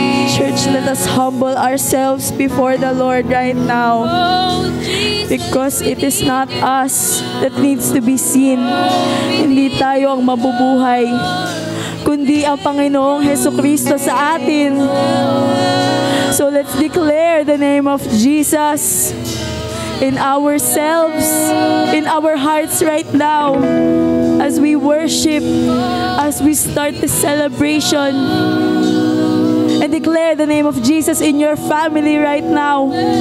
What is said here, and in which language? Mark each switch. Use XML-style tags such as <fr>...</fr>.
<en>Church, let us humble ourselves before the Lord right now. Because it is not us that needs to be seen.</en> <tl>Hindi tayo ang mabubuhay, kundi ang Panginoong Hesukristo sa atin.</tl> <en>So let's declare the name of Jesus in ourselves, in our hearts right now, as we worship, as we start the celebration. And declare the name of Jesus in your family right now.</en>